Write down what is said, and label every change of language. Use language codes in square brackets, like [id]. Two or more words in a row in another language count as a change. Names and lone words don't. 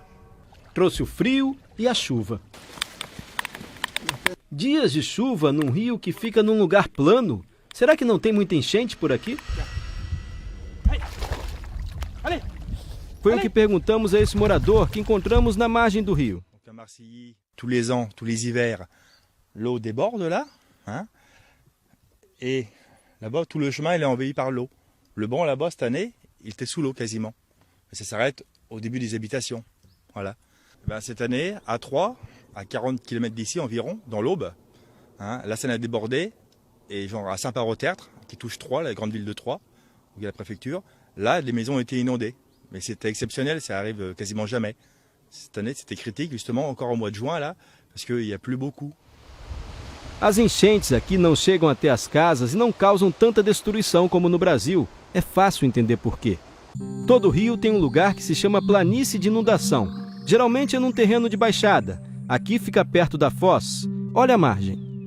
[pt] Trouxe o frio e a chuva. Dias de chuva num rio que fica num lugar plano. Será que não tem muita enchente por aqui? Foi o que perguntamos a esse morador que encontramos na margem do rio. [fr] À Marcilly, tous les ans, tous les hivers, l'eau déborde là, hein, et là-bas tout le chemin il est envahi par l'eau. Le banc là-bas cette année, il était sous l'eau quasiment. Et ça s'arrête au début des habitations. Voilà. Ben, cette année, à Troyes, à 40 km d'ici environ, dans l'Aube, hein, la Seine a débordé, et genre à Saint-Parot-Tertre, qui touche Troyes, la grande ville de Troyes, où il y a la préfecture, là les maisons ont été inondées. Mais c'était exceptionnel, ça arrive quasiment jamais. Cette année, c'était critique, justement, encore au mois de juin, là, parce qu'il n'y a plus beaucoup. [pt] As enchentes aqui não chegam até as casas e não causam tanta destruição como no Brasil. É fácil entender por quê. Todo rio tem um lugar que se chama planície de inundação. Geralmente é num terreno de baixada. Aqui fica perto da foz. Olha a margem.